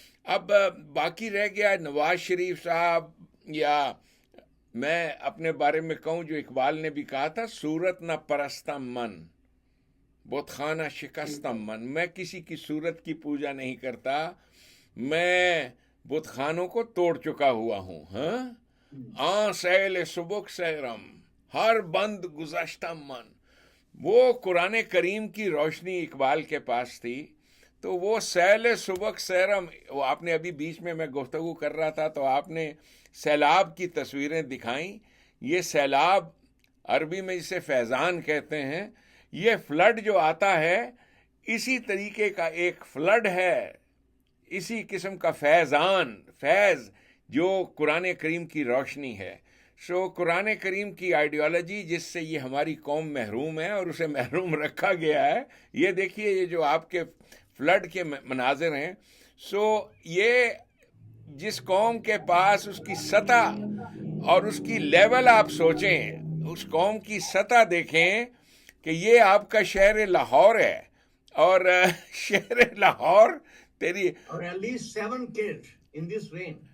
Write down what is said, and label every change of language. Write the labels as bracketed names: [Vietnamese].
[Urdu] اب باقی رہ گیا نواز شریف صاحب، یا میں اپنے بارے میں کہوں جو اقبال نے بھی کہا تھا، [Persian] صورت نہ پرستم من بت خانہ شکستم من. [Urdu] میں کسی کی صورت کی پوجا نہیں کرتا، میں بت خانوں کو توڑ چکا ہوا ہوں. [Persian] ہاں سیل سبک سیرم ہر بند گزشتہ من. [Urdu] وہ قرآن کریم کی روشنی اقبال کے پاس تھی، تو وہ سیل سبک سیرم، وہ آپ نے ابھی بیچ میں گفتگو کر رہا تھا تو آپ نے سیلاب کی تصویریں دکھائیں. یہ سیلاب عربی میں جسے فیضان کہتے ہیں، یہ فلڈ جو آتا ہے اسی طریقے کا ایک فلڈ ہے، اسی قسم کا فیض جو قرآن کریم کی روشنی ہے. سو قرآن کریم کی آئیڈیالوجی جس سے یہ ہماری قوم محروم ہے اور اسے محروم رکھا گیا ہے، یہ دیکھیے یہ جو آپ کے فلڈ کے مناظر ہیں. سو یہ جس قوم کے پاس اس کی سطح اور اس کی لیول آپ سوچیں، اس قوم کی سطح دیکھیں کہ یہ آپ کا شہر لاہور ہے، اور شہر لاہور تیری [English] اور at least 7 kids in this rain.